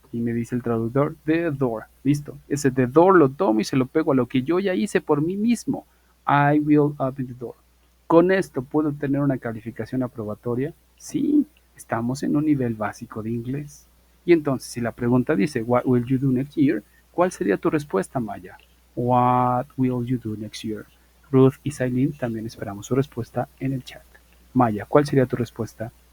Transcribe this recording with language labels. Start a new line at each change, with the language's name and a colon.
Spanish: Y me dice el traductor, the door. Listo. Ese the door lo tomo y se lo pego a lo que yo ya hice por mí mismo.
English: I will open the door.
Spanish: ¿Con esto puedo tener una calificación aprobatoria? Sí, estamos en un nivel básico de inglés. Y entonces, si la pregunta dice,
English: what will you do next year?
Spanish: ¿Cuál sería tu respuesta, Maya?
English: What will you do next year?
Spanish: Ruth y Sailin también esperamos su respuesta en el chat. Maya, ¿cuál sería tu respuesta?